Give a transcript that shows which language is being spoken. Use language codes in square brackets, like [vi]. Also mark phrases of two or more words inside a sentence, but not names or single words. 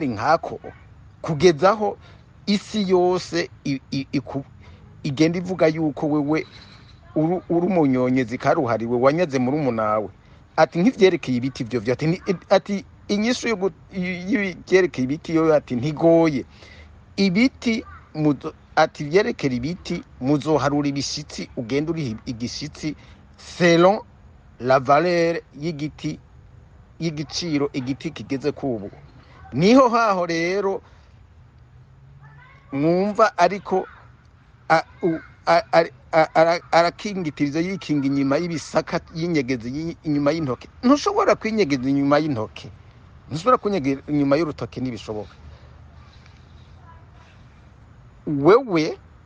[rn] nkako kugezaho isi yose igenda ivuga yuko wewe uri umunyonyezi karuhariwe wanyaze muri umunawe ati nk'ivyerekeye ibiti vyo ati inyishu y'ivyerekeye ibiti yo ati ntigoye ibiti ati vyerekera ibiti muzoharura ibishitsi ugenda uri igishitsi [fr] selon la valeur [rn] y'igiti y'igiciro igiti kigeze kubu niho haho rero mwumva ariko arakingitiriza yikinga inyuma y'ibisaka y'inyegezi inyuma y'intoke ntushobora kwinyegeza inyuma y'intoke ntushobora kunyegeza inyuma y'urutoke nibishoboka wewe